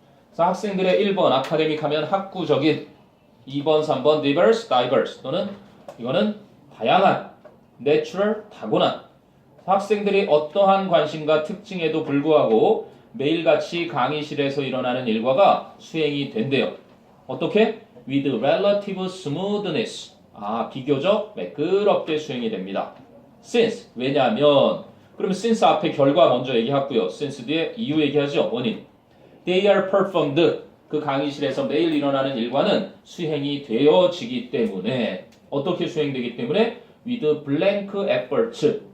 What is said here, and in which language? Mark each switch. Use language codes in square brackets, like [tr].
[ko] 그래서 학생들의 1번 아카데믹 하면 학구적인, 2번, 3번 diverse 또는 이거는 다양한, natural, 타고난. 학생들이 어떠한 관심과 특징에도 불구하고 매일같이 강의실에서 일어나는 일과가 수행이 된대요. 어떻게? [en] With relative smoothness. [ko] 비교적 매끄럽게 수행이 됩니다. Since, 왜냐하면 그러면 since 앞에 결과 먼저 얘기하고요. since 뒤에 이유 얘기하죠. 원인. [en] They are performed. [ko] 그 강의실에서 매일 일어나는 일과는 수행이 되어지기 때문에 어떻게 수행되기 때문에 [en] with blank efforts.